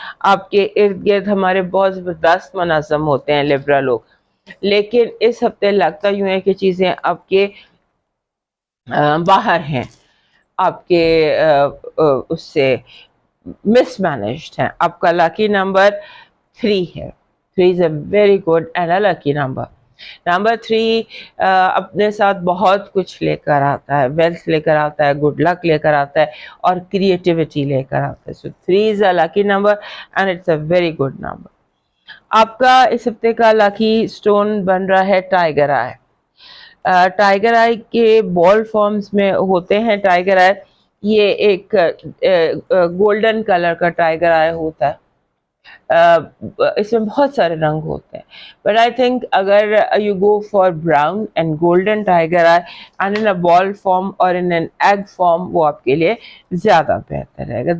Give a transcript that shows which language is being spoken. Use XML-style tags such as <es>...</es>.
<ur>آپ کے ارد گرد ہمارے بہت زبردست منظم ہوتے ہیں لبرا لوگ, لیکن اس ہفتے لگتا یوں ہے کہ چیزیں آپ کے باہر ہیں, آپ کے اس سے مس مینجڈ ہیں. آپ کا لکی نمبر 3 ہے.</ur> <en>3 is a very good and a lucky number.</en> <ur>Number 3 اپنے ساتھ بہت کچھ لے کر آتا ہے, ویلتھ لے کر آتا ہے, گڈ لک لے کر آتا ہے, اور کریٹیوٹی لے کر آتا ہے.</ur> <en>So 3 is a lucky number and it's a very good number.</en> <ur>آپ کا اس ہفتے کا لکی سٹون بن رہا ہے ٹائیگر آئی. ٹائیگر آئی کے بال فارمز میں ہوتے ہیں. ٹائیگر آئی یہ ایک گولڈن کلر کا ٹائیگر آئی ہوتا ہے, اس میں بہت سارے رنگ ہوتے ہیں,</ur> <en>but I think</en> <ur>اگر</ur> <en>you go for brown and golden tiger eye and in a ball form اور in an egg form,</en> <ur>وہ آپ کے لیے زیادہ بہتر رہے گا.</ur>